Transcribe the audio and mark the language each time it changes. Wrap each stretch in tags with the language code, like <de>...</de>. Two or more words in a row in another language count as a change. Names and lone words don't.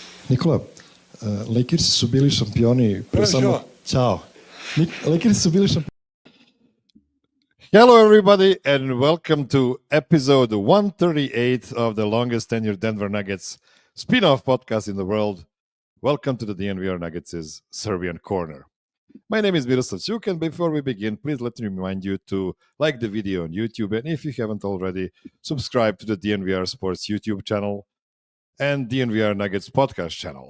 <sr>Nikola, Lakersi su bili šampioni pre samo... Ćao. Lakersi su bili šampioni...</sr> <en>Hello, everybody, and welcome to episode 138 of the longest tenured Denver Nuggets spin-off podcast in the world. Welcome to the DNVR Nuggets' Serbian Corner. My name is Miroslav, and before we begin, please let me remind you to like the video on YouTube, and if you haven't already, subscribe to the DNVR Sports YouTube channel and DNVR Nuggets podcast channel.</en>